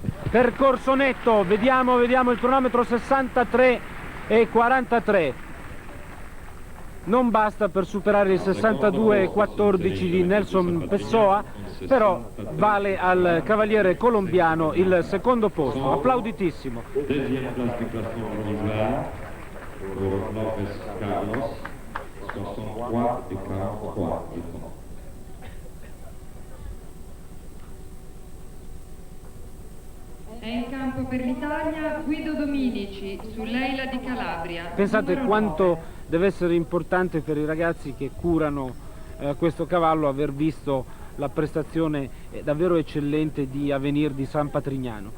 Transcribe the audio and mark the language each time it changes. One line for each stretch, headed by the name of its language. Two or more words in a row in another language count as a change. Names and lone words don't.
Italian: Percorso netto, vediamo il cronometro, 63,43. Non basta per superare il 62,14 di Nelson Pessoa, però vale al cavaliere colombiano il secondo posto, applauditissimo.
French: Deuxième place du classement provisoire pour Lopez Carlos, 63 et 43 du temps.
Italian: È in campo per l'Italia Guido Dominici su Leila di Calabria. Pensate numero quanto 9. deve essere importante per i ragazzi che curano questo cavallo aver visto la prestazione davvero eccellente di Avenir di San Patrignano.